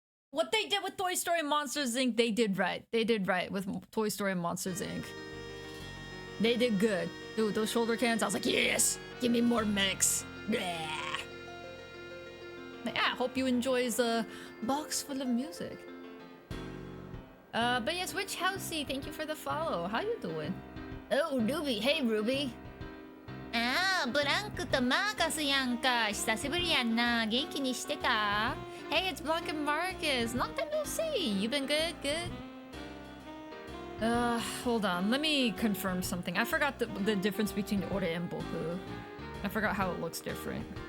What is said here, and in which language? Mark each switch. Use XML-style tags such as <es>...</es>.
<en>What they did with Toy Story and Monsters Inc., they did right. They did right with Toy Story and Monsters Inc. They did good. Dude, those shoulder cans, I was like, yes! Give me more mix. Yeah, I hope you enjoy the box full of music. But yes, Witch Housey, thank you for the follow. How you doing? Oh, Ruby. Hey, Ruby.</en> <ja>ああ、ブランクとマーカスやんか。久しぶりやんな。元気にしてた？</ja> <en>Hey, it's Blanc and Marcus. Long time no see. You been good? Good? Hold on. Let me confirm something. I forgot the difference between Ore and Boku. I forgot how it looks different.</en>